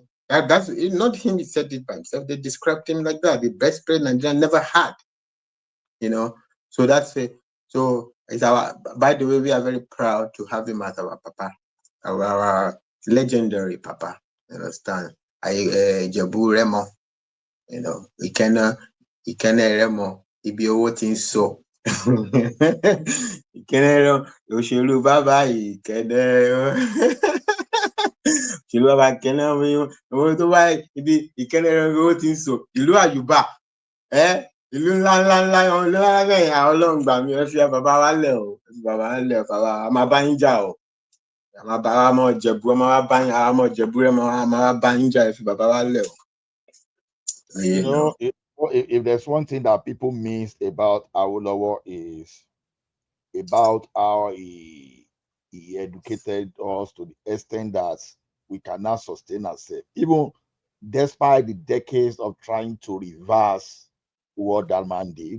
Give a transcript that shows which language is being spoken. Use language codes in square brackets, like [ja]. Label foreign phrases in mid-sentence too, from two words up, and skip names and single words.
[en] That's not him. He said it by himself. They described him like that. The best president Nigeria never had. So that's it. So it's by the way, we are very proud to have him as our papa, our legendary papa. Understand? Jebu Remo, Ikena Remo, Ibiowo Tinso. [yo] Ikena Oshelu Baba, Ikena. Òṣèlú bàbá Ìkẹ́nẹ́ owó tó bá ibi Ìkẹ́nẹ́ owó ti ń sọ ìlú àyùbá ìlú ńlá bẹ́ẹ̀ Ọlọ́run gbà mí ẹ fi bàbá wa lẹ̀ o bàbá a máa bá yín jà o a máa bá wa mọ̀ Jẹ̀bú a máa bá yín a máa Jẹ̀bú rẹ̀ a máa bá yín jà ẹ fi bàbá wa lẹ̀ o. [en] If there's one thing that people miss about Awolowo is about how he educated us to the extent that we cannot sustain ourselves, even despite the decades of trying to reverse what that man did.